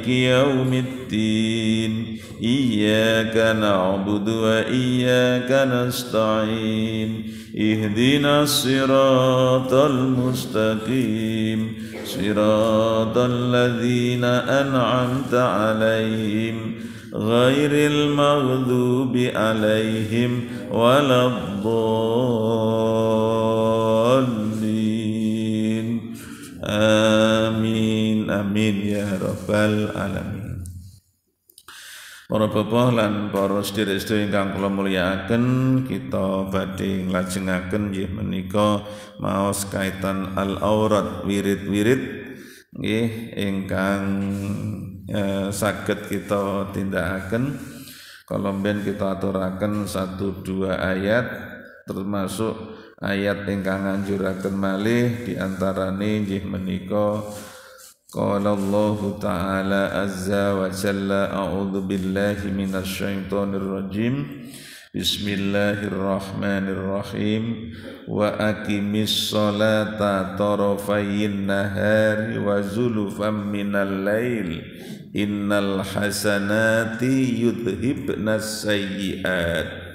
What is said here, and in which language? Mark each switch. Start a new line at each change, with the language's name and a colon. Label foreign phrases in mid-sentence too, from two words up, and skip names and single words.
Arabic: يوم الدين إياك نعبد وإياك نستعين اهدنا الصراط المستقيم صراط الذين أنعمت عليهم غير المغضوب عليهم ولا الضالين آمين آمين يا رب العالمين.
Javanese: Para bapak lan para sedherek-sedherek ingkang kula mulyakaken, kita badhe nglajengaken nggih menika maos kaitan al-aurat wirid-wirid nggih ingkang saged kita tindakaken. Kalau mben kita aturaken 1-2 ayat termasuk ayat ingkang nganjuraken malih diantarane nggih menika
Arabic: قال الله تعالى عز وجل أعوذ بالله من الشيطان الرجيم بسم الله الرحمن الرحيم وأقم الصلاة طرفي النهار وزلفا من الليل إن الحسنات يذهبن السيئات.